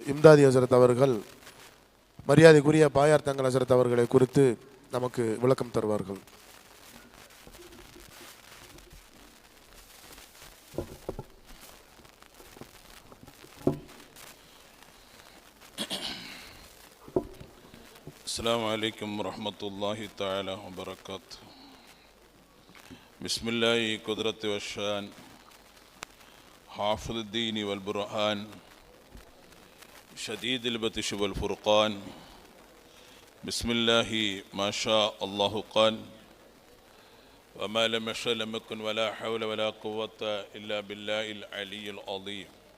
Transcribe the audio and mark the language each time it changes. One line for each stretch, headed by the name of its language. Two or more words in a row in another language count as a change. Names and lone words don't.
Tamil: இம்தாதி ஹசரத் அவர்கள் மரியாதைக்குரிய பாயார் தங்கள் ஹசரத் அவர்களை குறித்து நமக்கு விளக்கம் தருவார்கள்.
Arabic: السلام عليكم ورحمة الله تعالى وبركاته. بسم الله قدرة والشان حافظ الدين والبرهان شديد البطش والفرقان بسم الله ما شاء الله قال وما لم يشأ لم يكن ولا حول ولا قوة إلا بالله العلي العظيم.